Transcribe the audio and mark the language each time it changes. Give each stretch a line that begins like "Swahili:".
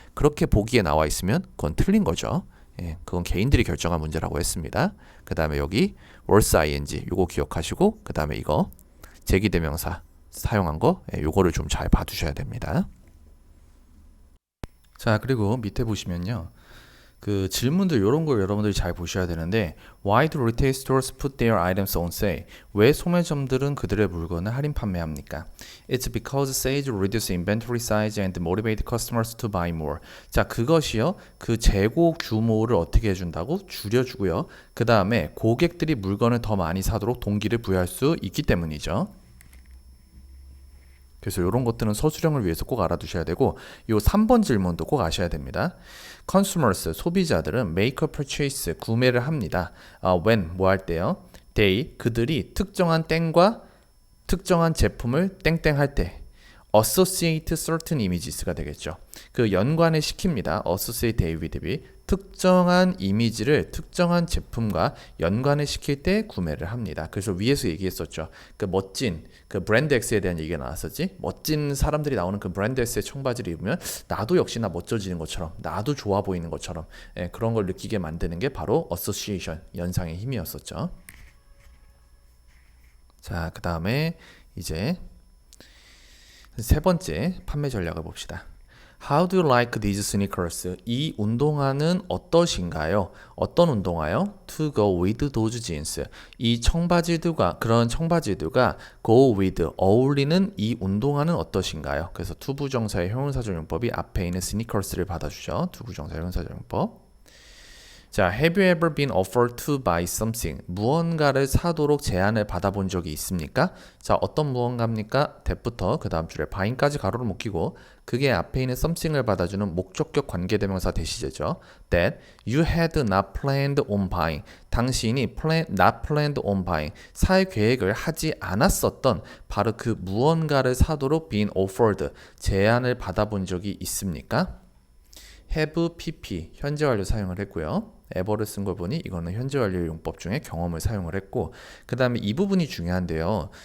Korean: 그렇게 보기에 나와 있으면 그건 틀린 거죠. 예, 그건 개인들이 결정한 문제라고 했습니다. 그 다음에 여기 worth ing 요거 기억하시고 그 다음에 이거 제기대명사 사용한 거 요거를 좀 잘 봐두셔야 됩니다. 자, 그리고 밑에 보시면요 그 질문들 이런 걸 여러분들이 잘 보셔야 되는데
English: Why do retail stores put their items on sale?
Korean: 왜 소매점들은 그들의 물건을 할인 판매합니까?
English: It's because sales reduce inventory size and motivate customers to buy more.
Korean: 자, 그것이요. 그 재고 규모를 어떻게 해준다고? 줄여주고요. 그 다음에 고객들이 물건을 더 많이 사도록 동기를 부여할 수 있기 때문이죠. 그래서 이런 것들은 서술형을 위해서 꼭 알아두셔야 되고 이 3번 질문도 꼭 아셔야 됩니다.
English: Consumers,
Korean: 소비자들은
English: make a purchase,
Korean: 구매를 합니다.
English: When,
Korean: 뭐 할 때요? They, 그들이 특정한 땡과 특정한 제품을 땡땡 할 때
English: associate certain images
Korean: 가 되겠죠. 그 연관을 시킵니다. associate A with B. 특정한 이미지를 특정한 제품과 연관을 시킬 때 구매를 합니다. 그래서 위에서 얘기했었죠. 그 멋진 그 브랜드 X에 대한 얘기가 나왔었지. 멋진 사람들이 나오는 그 브랜드 X의 청바지를 입으면 나도 역시나 멋져지는 것처럼, 나도 좋아 보이는 것처럼 그런 걸 느끼게 만드는 게 바로 association, 연상의 힘이었었죠. 자, 그 다음에 이제 세 번째 판매 전략을 봅시다.
English: How do you like these sneakers?
Korean: 이 운동화는 어떠신가요? 어떤 운동화요?
English: To go with those jeans.
Korean: 이 청바지들과 그런 청바지들과 go with 어울리는 이 운동화는 어떠신가요? 그래서 투부정사의 형용사적용법이 앞에 있는 sneakers를 받아주죠. 투부정사 형용사적용법.
English: 자, have you ever been offered to buy something?
Korean: 무언가를 사도록 제안을 받아본 적이 있습니까? 자, 어떤 무언가입니까? that부터 그 다음 줄에 buying까지 가로를 못 끼고 그게 앞에 있는 something을 받아주는 목적격 관계대명사 대시제죠.
English: That you had not planned on buying.
Korean: 당신이
English: not planned on buying.
Korean: 살 계획을 하지 않았었던 바로 그 무언가를 사도록
English: been offered.
Korean: 제안을 받아본 적이 있습니까? have, pp, 현재 완료 사용을 했고요. ever를 쓴 걸 보니 이거는 현재 완료 용법 중에 경험을 사용을 했고 그 다음에 이 부분이 중요한데요.